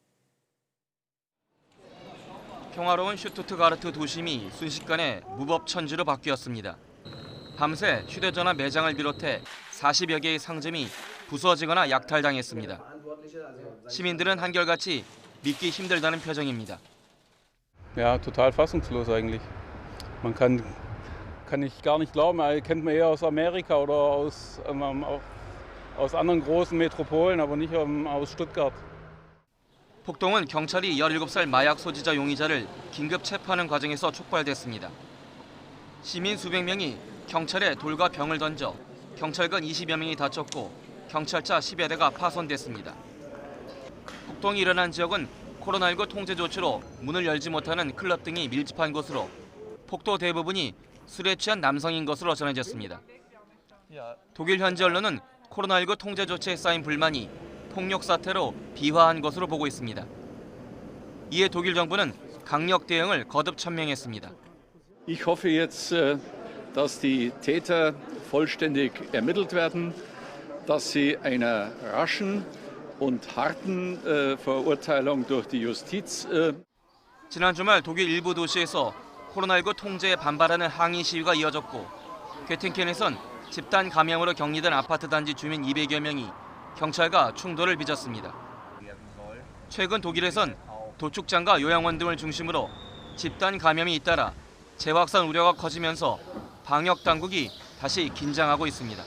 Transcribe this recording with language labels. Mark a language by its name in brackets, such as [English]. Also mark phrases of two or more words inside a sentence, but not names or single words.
[Korean] 평화로운 슈투트가르트 도심이 순식간에 무법천지로 바뀌었습니다. 밤새 휴대전화 매장을 비롯해 40여 개의 상점이 부서지거나 약탈당했습니다. 시민들은 한결같이 믿기 힘들다는 표정입니다. [German] Ja, total fassungslos eigentlich. Man kann ich gar nicht glauben. Kennt man eher aus Amerika oder aus anderen großen Metropolen, aber nicht aus Stuttgart. [Korean] 폭동은 경찰이 17살 마약 소지자 용의자를 긴급 체포하는 과정에서 촉발됐습니다. 시민 수백 명이 경찰에 돌과 병을 던져 경찰관 20여 명이 다쳤고 경찰차 10여 대가 파손됐습니다. 폭동이 일어난 지역은 코로나19 통제 조치로 문을 열지 못하는 클럽 등이 밀집한 곳으로 폭도 대부분이 술에 취한 남성인 것으로 전해졌습니다. 독일 현지 언론은 코로나19 통제 조치에 쌓인 불만이 폭력 사태로 비화한 것으로 보고 있습니다. 이에 독일 정부는 강력 대응을 거듭 천명했습니다. [German] Ich hoffe jetzt, dass die Täter vollständig ermittelt werden, dass sie einer raschen und harten Verurteilung durch die Justiz. [Korean] 지난 주말 독일 일부 도시에서 코로나19 통제에 반발하는 항의 시위가 이어졌고 괴팅켄에선 집단 감염으로 격리된 아파트 단지 주민 200여 명이 경찰과 충돌을 빚었습니다. 최근 독일에선 도축장과 요양원 등을 중심으로 집단 감염이 잇따라 재확산 우려가 커지면서 방역 당국이 다시 긴장하고 있습니다.